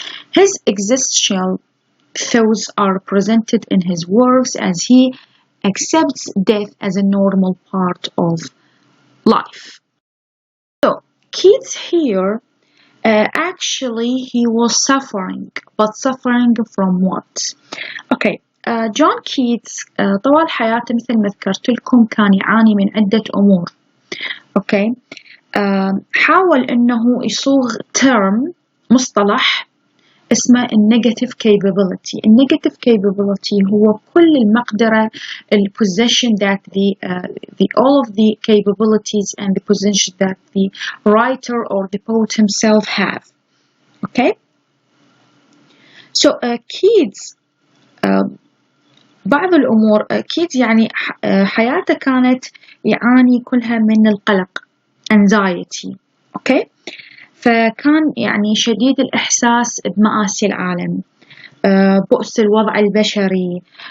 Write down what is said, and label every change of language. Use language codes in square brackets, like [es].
[en] His existential thoughts are presented in his works as he accepts death as a normal part of life. So, Keats here, actually, he was suffering, but suffering from what? Okay. [ar] جون كيتس طوال حياته مثل ما ذكرت لكم كان يعاني من عدة أمور. أوكي. حاول إنه يصوغ مصطلح اسمه negative capability. [en] Negative capability [ar] هو كل المقدرة [en] possession that all of the capabilities and the possession that the writer or the poet himself have. Okay. [ar] So Keats بعض الأمور أكيد يعني حياته كانت يعاني كلها من القلق anxiety. أوكي. فكان يعني شديد الإحساس بمآسي العالم، بؤس الوضع البشري.